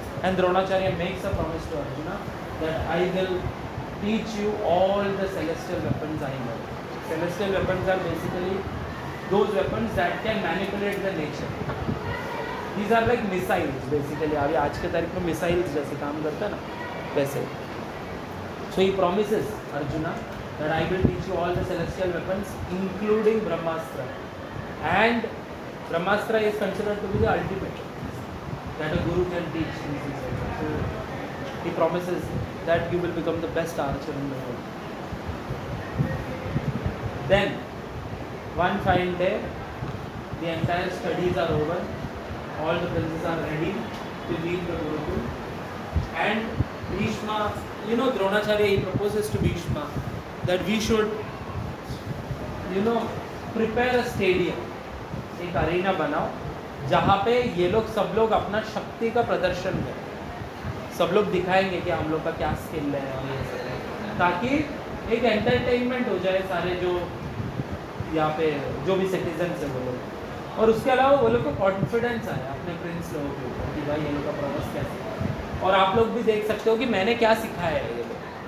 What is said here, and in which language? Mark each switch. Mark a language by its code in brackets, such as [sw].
[en] And Dronacharya makes a promise to Arjuna that I will teach you all the celestial weapons I know. Celestial weapons are basically those weapons that can manipulate the nature. These are like missiles basically. [hi] अभी आज के तारीख में missiles जैसे काम करता है ना वैसे। [en] So he promises Arjuna that I will teach you all the celestial weapons including Brahmastra. And Brahmastra is considered to be the ultimate that a guru can teach. So he promises that you will become the best archer in the world. Then one fine day the entire studies are over, all the princes are ready to leave the Gurukul, and Bhishma, Dronacharya, he proposes to Bhishma that we should, you know, prepare a stadium, [hi] एक arena बनाओ जहाँ पे ये लोग सब लोग अपना शक्ति का प्रदर्शन करें, सब लोग दिखाएंगे कि हम लोग का क्या स्किल है और ये सब है, ताकि एक एंटरटेनमेंट हो जाए सारे जो यहाँ पे जो भी सिटीजन्स है वो लोग, और उसके अलावा वो लोग को कॉन्फिडेंस आए अपने प्रिंस लोगों के ऊपर कि भाई ये लोग का प्रोग्रेस कैसे है, और आप लोग भी देख सकते हो कि मैंने क्या सिखाया है ये लोग।